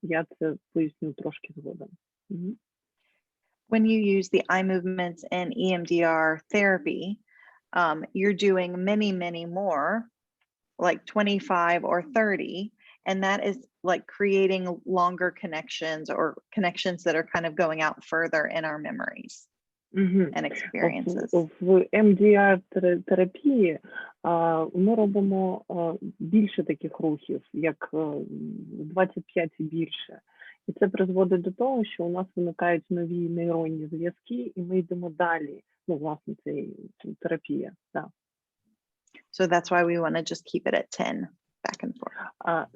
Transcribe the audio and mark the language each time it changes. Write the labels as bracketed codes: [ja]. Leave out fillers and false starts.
[uk] Я це поясню трошки згодом. [en] When you use the eye movements and EMDR therapy, you're doing many, many more, like 25 or 30, and that is like creating longer connections or connections that are kind of going out further in our memories and experiences. [uk] В EMDR-терапії ми робимо більше таких рухів, як 25 і більше. І це призводить до того, що у нас виникають нові нейронні зв'язки, і ми йдемо далі. Ну, власне, це терапія, так. [en] So that's why we want to just keep it at 10 back and forth.